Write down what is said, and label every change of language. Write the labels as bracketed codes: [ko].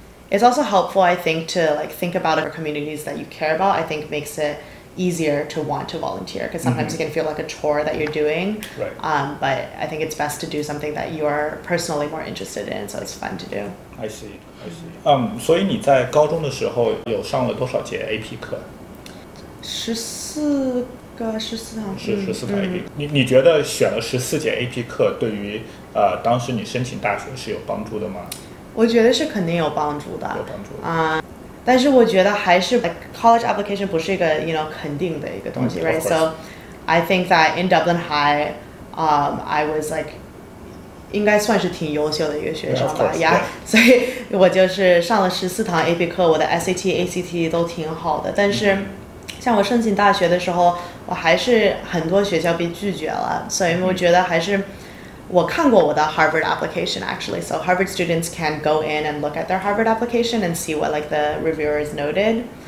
[en] It's also helpful, I think, to like think about other communities that you care about. I think makes it easier to want to volunteer, because sometimes it can feel like a chore that you're doing. Right. But I think it's best to do something that you are personally more interested in, so it's fun to do. I see. [zh] 所以你在高中的时候有上了多少节 AP 课？14堂。 14堂 AP。你觉得选了14节 AP 课对于当时你申请大学是有帮助的吗？我觉得是肯定有帮助的。有帮助。但是我觉得还是 [en] like college application [zh] 不是一个 肯定的一个东西 [en] right? So I think that in Dublin High, I was like [zh] 应该算是挺优秀的一个学生吧 [en] yeah. [zh] 所以我就是上了14堂 AP 课，我的 ACT 都挺好的。但是像我申请大学的时候，我还是很多学校被拒绝了，所以我觉得还是我看过我的 [en] Harvard application actually, so Harvard students can go in and look at their Harvard application and see what like the reviewers noted.